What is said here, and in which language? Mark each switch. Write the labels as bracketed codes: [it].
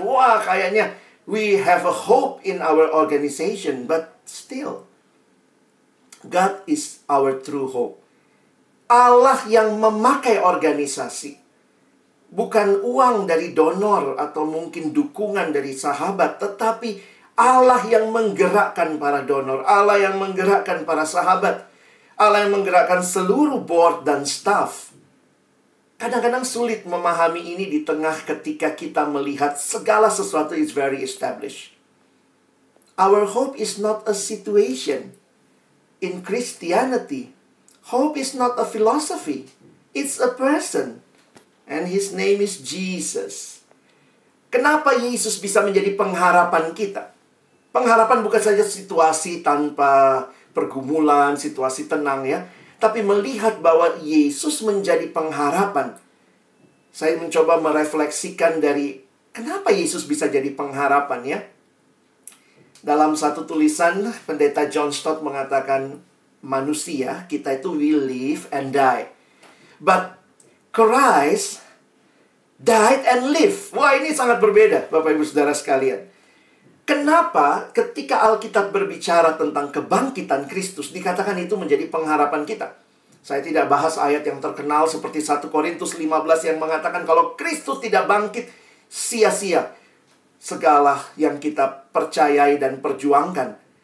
[id] Wah, kayaknya [en] we have a hope in our organization. But still, God is our true hope. [id] Allah yang memakai organisasi. Bukan uang dari donor atau mungkin dukungan dari sahabat, tetapi Allah yang menggerakkan para donor, Allah yang menggerakkan para sahabat, Allah yang menggerakkan seluruh board dan staff. Kadang-kadang sulit memahami ini di tengah ketika kita melihat segala sesuatu [en] is very established. Our hope is not a situation. In Christianity, hope is not a philosophy. It's a person. And His name is Jesus. [id] Kenapa Yesus bisa menjadi pengharapan kita? Pengharapan bukan saja situasi tanpa pergumulan, situasi tenang ya. Tapi melihat bahwa Yesus menjadi pengharapan. Saya mencoba merefleksikan dari kenapa Yesus bisa jadi pengharapan ya. Dalam satu tulisan, Pendeta John Stott mengatakan, manusia, kita itu [en] we live and die. But Christ died and live. [id] Wah, ini sangat berbeda, Bapak Ibu Saudara sekalian. Kenapa ketika Alkitab berbicara tentang kebangkitan Kristus, dikatakan itu menjadi pengharapan kita? Saya tidak bahas ayat yang terkenal seperti 1 Korintus 15 yang mengatakan kalau Kristus tidak bangkit, sia-sia segala yang kita percayai dan perjuangkan.